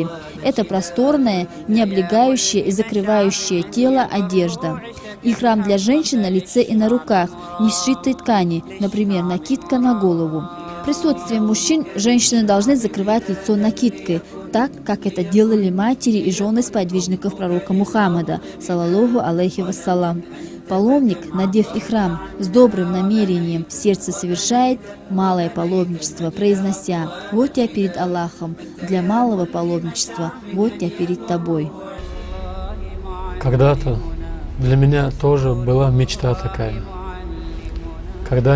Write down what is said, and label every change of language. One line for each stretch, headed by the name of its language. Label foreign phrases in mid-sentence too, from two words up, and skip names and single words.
Russian: Это просторная, не облегающая и закрывающая тело одежда. Ихрам для женщин на лице и на руках, не сшитой ткани, например, накидка на голову. Присутствием мужчин женщины должны закрывать лицо накидкой, так, как это делали матери и жены сподвижников пророка Мухаммада,
Arabic: صلى الله عليه وسلم.
Russian: Паломник, надев ихрам, с добрым намерением в сердце совершает малое паломничество, произнося: «Вот я перед Аллахом, для малого паломничества, вот я перед тобой». Когда-то для меня тоже была мечта такая.